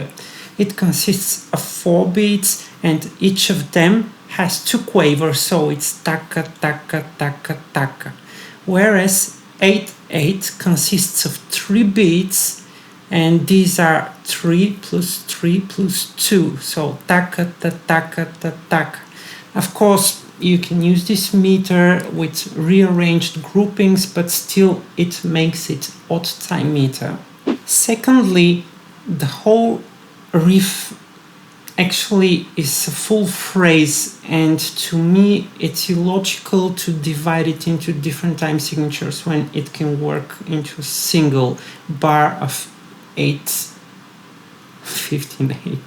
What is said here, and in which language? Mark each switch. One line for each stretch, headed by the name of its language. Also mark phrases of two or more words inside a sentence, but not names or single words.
English: It consists of 4 beats and each of them has 2 quavers, so it's taka, taka, taka, taka. Whereas 8/8 consists of 3 beats and these are 3 plus 3 plus 2, so taka, ta, taka, ta, taka. Of course, you can use this meter with rearranged groupings, but still it makes it odd time meter. Secondly, the whole riff actually is a full phrase, and to me it's illogical to divide it into different time signatures when it can work into a single bar of 8, 15/8.